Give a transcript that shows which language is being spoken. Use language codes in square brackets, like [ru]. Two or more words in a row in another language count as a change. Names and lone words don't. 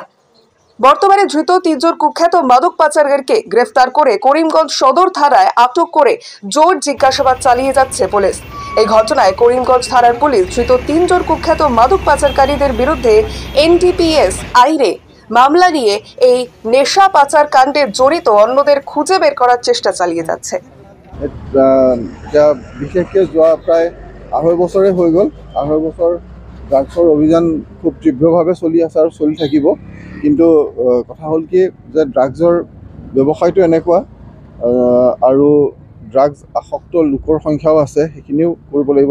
[bn] বর্তমানে ধৃত 3 জন কুখ্যাত মাদক পাচারকারীকে গ্রেফতার করে করিমগঞ্জ সদর থানায় আটক করে জোর জিজ্ঞাসাবাদ চালিয়ে যাচ্ছে পুলিশ। এই ঘটনায় করিমগঞ্জ থানার পুলিশ ধৃত 3 জন কুখ্যাত মাদক পাচারকারীদের বিরুদ্ধে NDPS আইনে মামলা নিয়ে এই নেশা পাচার কাণ্ডে জড়িত অন্যদের খুঁজে বের করার চেষ্টা চালিয়ে যাচ্ছে। [as] বিশেষকৈ যোৱা প্ৰায় 2.5 বছৰে হৈ গ'ল। 2.5 বছৰ ড্ৰাগছৰ অভিযান খুব তীব্ৰভাৱে চলি আছে আৰু চলি থাকিব। কিন্তু কথা হ'ল কি যে ড্ৰাগছৰ ব্যৱসায়টো এনেকুৱা আৰু ড্ৰাগছ আসক্ত লোকৰ সংখ্যাও আছে, সেইখিনিও কৰিব লাগিব।